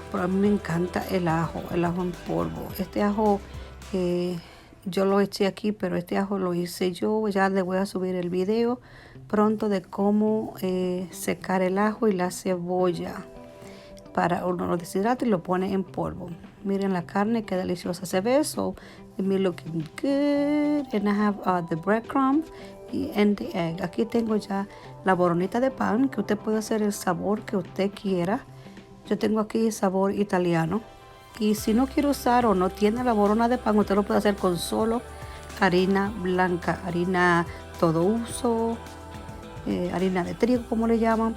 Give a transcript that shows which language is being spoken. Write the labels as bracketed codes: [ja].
[es] Pero a mí me encanta el ajo en polvo. Este ajo yo lo eché aquí, pero este ajo lo hice yo. Ya le voy a subir el video pronto de cómo secar el ajo y la cebolla. Para uno lo deshidrata y lo pone en polvo. Miren la carne, qué deliciosa se ve. [en] So, the meat looking good. And I have the breadcrumbs and the egg. [es] Aquí tengo ya la boronita de pan, que usted puede hacer el sabor que usted quiera. Yo tengo aquí sabor italiano. Y si no quiere usar o no tiene la borona de pan, usted lo puede hacer con solo harina blanca, harina todo uso, harina de trigo como le llaman.